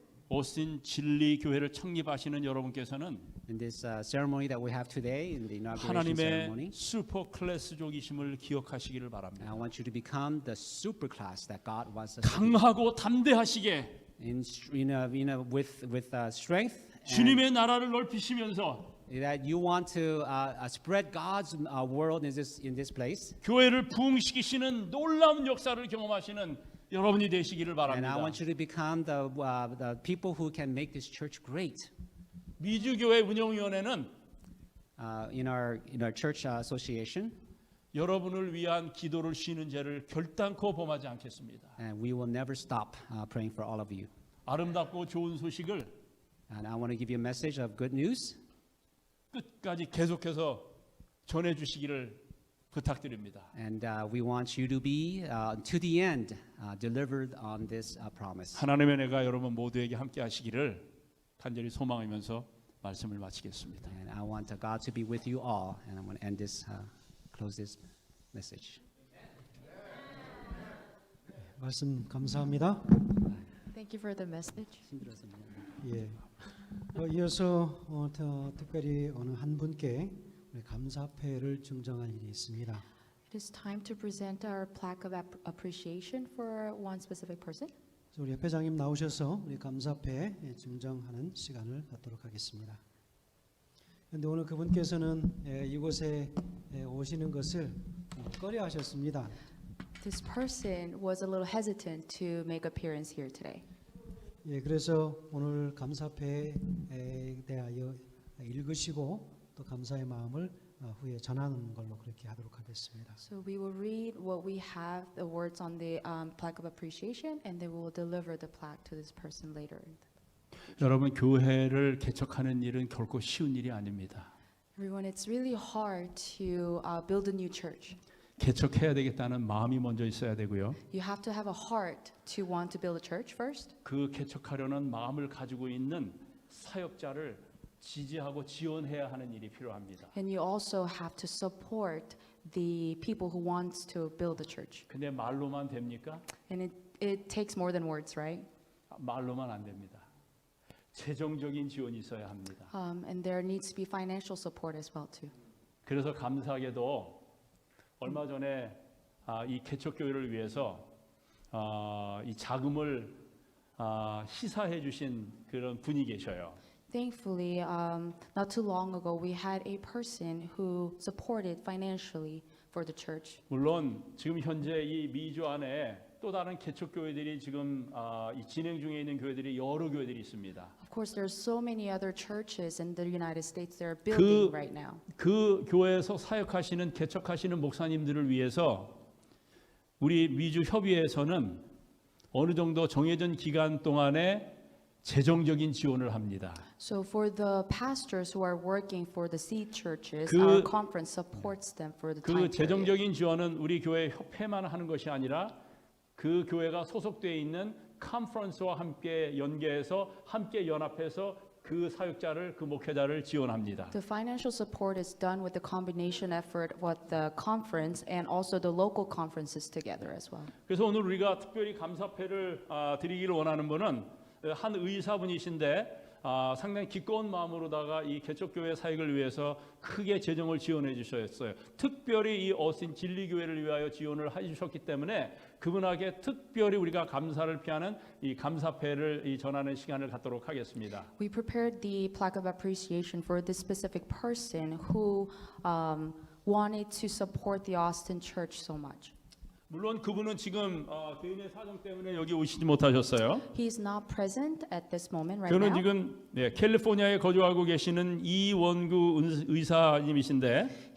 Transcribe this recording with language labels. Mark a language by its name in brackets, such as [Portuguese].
[Korean] 오스틴 진리 교회를 창립하시는 여러분께서는 [English] in this ceremony that we have today, in the inauguration [Korean] 하나님의 [English] ceremony, [Korean] 슈퍼 클래스족이심을 기억하시기를 바랍니다. [English] I want you to become the super class that God wants us to [Korean] 강하고 담대하시게 [English] with strength, and [Korean] 주님의 나라를 넓히시면서 [English] that you want to spread God's world in this place. [Korean] 교회를 부흥시키시는 놀라운 역사를 경험하시는 여러분이 되시기를 [English] And I [Korean] 바랍니다. [English] want you to become the people who can make this church great. [Korean] 미주교회 운영위원회는 [English] In our church association, [Korean] 여러분을 위한 기도를 쉬는 죄를 결단코 범하지 않겠습니다. [English] and we will never stop praying for all of you. [Korean] 아름답고 좋은 소식을 [English] And I want to give you a message of good news. [Korean] 끝까지 계속해서 전해주시기를 부탁드립니다. [English] And we want you to be to the end delivered on this promise. [Korean] 하나님의 은혜가 여러분 모두에게 함께 하시기를 간절히 소망하면서 말씀을 마치겠습니다. [English] And I want God to be with you all. And I'm going to end this, close this message. [Korean] 말씀 감사합니다. [English] Thank you for the message. [Korean] 예. 이어서 특별히 어느 한 분께 우리 감사패를 증정할 일이 있습니다. [English] It is time to present our plaque of appreciation for one specific person. [Korean] 우리 회장님 나오셔서 우리 감사패 증정하는 시간을 갖도록 하겠습니다. 그런데 오늘 그분께서는 이곳에 오시는 것을 꺼려하셨습니다. [English] This person was a little hesitant to make appearance here today. [Korean] 예, 그래서 오늘 감사패에 대하여 읽으시고 또 감사의 마음을 후에 전하는 걸로 그렇게 하도록 하겠습니다. [English] So we will read what we have, the words on the plaque of appreciation, and then we will deliver the plaque to this person later. [Korean] 여러분 교회를 개척하는 일은 결코 쉬운 일이 아닙니다. [English] Everyone, it's really hard to build a new church. [Korean] 개척해야 되겠다는 마음이 먼저 있어야 되고요. [English] You have to have a heart to want to build a church first. [Korean] 그 개척하려는 마음을 가지고 있는 사역자를 지지하고 지원해야 하는 일이 필요합니다. [English] And you also have to support the people who wants to build a church. [Korean] 근데 말로만 됩니까? [English] And it takes more than words, right? [Korean] 말로만 안 됩니다. 재정적인 지원이 있어야 합니다. [English] And there needs to be financial support as well too. [Korean] 그래서 감사하게도 얼마 전에 이 개척교회를 위해서 이 자금을 시사해 주신 그런 분이 계셔요. [English] Thankfully, not too long ago, we had a person who supported financially for the church. [Korean] 물론 지금 현재 이 미주 안에 또 다른 개척교회들이 지금 이 진행 중에 있는 교회들이 여러 교회들이 있습니다. [English] Of course, there's so many other churches in the United States that are building right now. [Korean] 그 교회에서 사역하시는 개척하시는 목사님들을 위해서 우리 미주 협의회에서는 어느 정도 정해진 기간 동안에 재정적인 지원을 합니다. [English] So for the pastors who are working for the seed churches, 그- our conference supports them for the time 그 period. [Korean] 재정적인 지원은 우리 교회 협회만 하는 것이 아니라 그 교회가 소속되어 있는 컨퍼런스와 함께 연계해서 함께 연합해서 그 사역자를 그 목회자를 지원합니다. [English] The financial support is done with the combination effort with the conference and also the local conferences together as well. [Korean] 그래서 오늘 우리가 특별히 감사패를 드리기를 원하는 분은 한 의사분이신데 상당히 기꺼운 마음으로다가 이 개척교회 사역을 위해서 크게 재정을 지원해 주셨어요. 특별히 이 어스틴 진리교회를 위하여 지원을 해주셨기 때문에 그분에게 특별히 우리가 감사를 표하는 이 감사패를 전하는 시간을 갖도록 하겠습니다. [English] We prepared the plaque of appreciation for this specific person who wanted to support the Austin church so much. [Korean] 물론 그분은 지금 개인의 사정 때문에 여기 오시지 못하셨어요. [English] He is not present at this moment right [Korean] 저는 [English] now. [Korean] 지금 캘리포니아에 거주하고 계시는 이원구 의사님이신데